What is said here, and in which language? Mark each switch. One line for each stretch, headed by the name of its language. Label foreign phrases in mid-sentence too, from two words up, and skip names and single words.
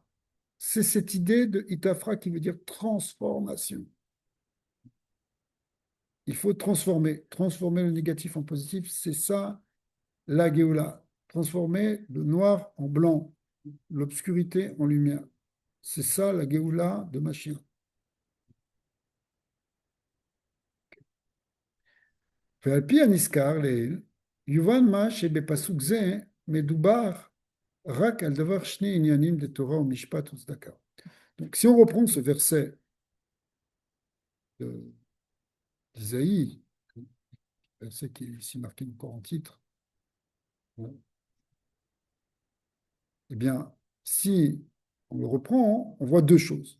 French: C'est cette idée de Itafra qui veut dire transformation. Il faut transformer le négatif en positif, c'est ça la Géoula. Transformer le noir en blanc, l'obscurité en lumière. C'est ça la Géoula de Mashiach.
Hebrew: ועל פי הנזכר לעיל, יובן מה שבפסוק זה מדובר רק על דבר שני עניינים de ומשפט וצדקה.
French: Donc si on reprend ce verset d'Isaïe, verset qui est ici marqué encore en titre, eh bien, si on le reprend, on voit deux choses.